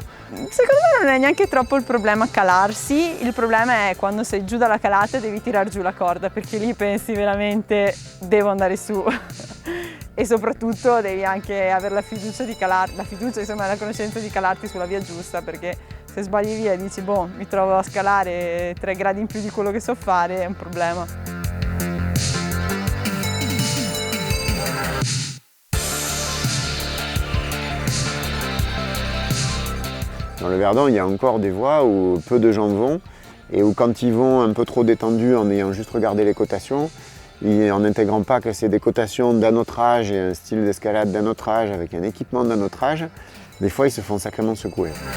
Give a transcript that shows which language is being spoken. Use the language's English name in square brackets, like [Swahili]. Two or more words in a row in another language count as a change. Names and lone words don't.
[Italian] Secondo me non è neanche troppo il problema calarsi, il problema è quando sei giù dalla calata e devi tirar giù la corda, perché lì pensi veramente devo andare su e soprattutto devi anche avere la fiducia di calarti, la conoscenza di calarti sulla via giusta, perché se sbagli via e dici boh, mi trovo a scalare 3 gradi in più di quello che so fare, è un problema. [French] Dans le Verdon, il y a encore des voies où peu de gens vont et où quand ils vont un peu trop détendus en ayant juste regardé les cotations, et en n'intégrant pas que c'est des cotations d'un autre âge et un style d'escalade d'un autre âge avec un équipement d'un autre âge, des fois ils se font sacrément secouer.